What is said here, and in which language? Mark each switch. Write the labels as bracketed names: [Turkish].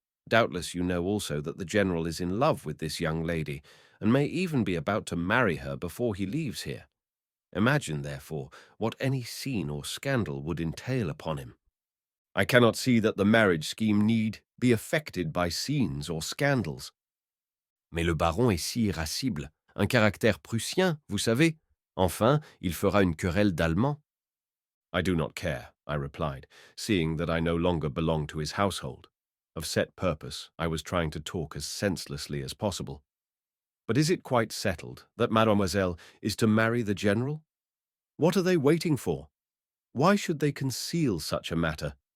[English] Doubtless you know also that the General is in love with this young lady, and may even be about to marry her before he leaves here. Imagine, therefore, what any scene or scandal would entail upon him. I cannot see that the marriage scheme need be affected by scenes or scandals." [French] "Mais le baron est si irascible, un caractère prussien, vous savez. Enfin, il fera une querelle d'Allemands." [English] "I do not care," I replied, seeing that I no longer belonged to his household. Of set purpose, I was trying to talk as senselessly as possible. "But is it quite settled that mademoiselle is to marry the General? What are they waiting for? Why should they conceal such a matter?